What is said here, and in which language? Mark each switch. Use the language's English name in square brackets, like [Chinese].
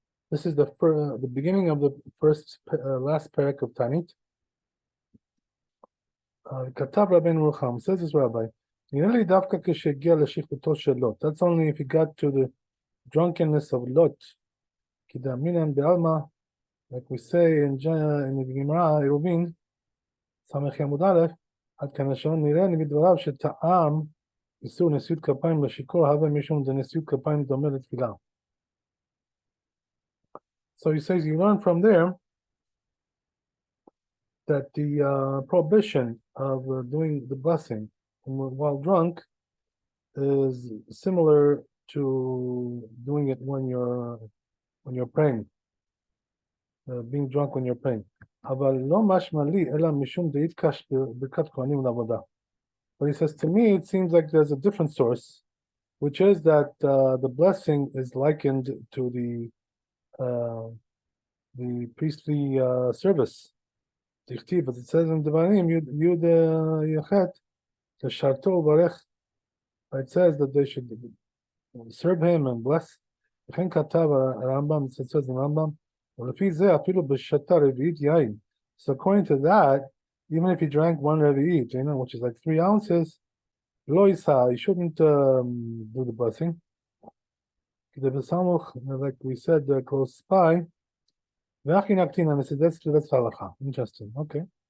[English] This is the beginning of the last perek of Tanit. [Hebrew] Katav Rabbeinu Rucham, [English] says this rabbi, [Hebrew] Nireli davka keshegia leshichuto shel Lot. [English] That's only if he got to the drunkenness of Lot. [Hebrew] Kidaminan be'alma, [English] like we say in the Gemara, Eruvin, Samech Yamud Aleph, [Hebrew] עד כאן השעון נראה מדבריו שטעם איסור נשיאות כפיים לשיכור, הווה משום דנשיאות כפיים דומה לתפילה. [English] So he says you learn from there that the prohibition of doing the blessing while drunk is similar to doing it when you're praying, being drunk when you're praying. [Hebrew] אבל לא משמע לי אלא משום דאיתקש ברכת כהנים לעבודה. [English] But he says, to me, it seems like there's a different source, which is that the blessing is likened to the priestly service. As it says in Devarim, Yud Yachet, the [Hebrew] Sharto Barech, [English] it says that they should serve him and bless. [Hebrew] וכן כתב הרמב"ם, [English] it says in Rambam, [Hebrew] ולפי זה אפילו בשתה רביעית יין. [English] So according to that, even if he drank one רביעית, which is like 3 ounces, [Hebrew] לא יישא, [English] he shouldn't do the blessing. [Hebrew] כדי בסמוך, [English] like we said, close by, [Hebrew] ואחי נקטין, [English] and I said, that's הלכה. Interesting, okay.